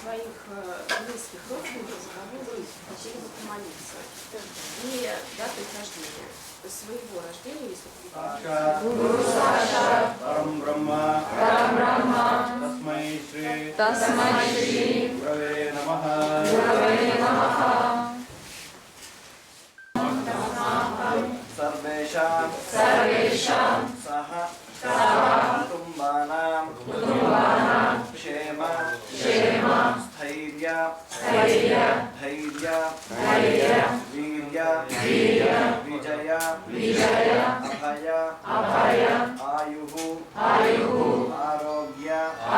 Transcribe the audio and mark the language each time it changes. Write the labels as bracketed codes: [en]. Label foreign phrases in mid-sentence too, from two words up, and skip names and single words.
[ru] своих близких родственников, за кого вы хотели бы помолиться. И дату их рождения. То есть своего рождения, если вы [sa] गुरु साशा, परम ब्रह्म, तस्मै श्री, गुरवे नमः. सर्वेषां सह कुटुम्बानां क्षेम स्थैर्य धैर्य वीर्य विजय अभय आयुः आरोग्य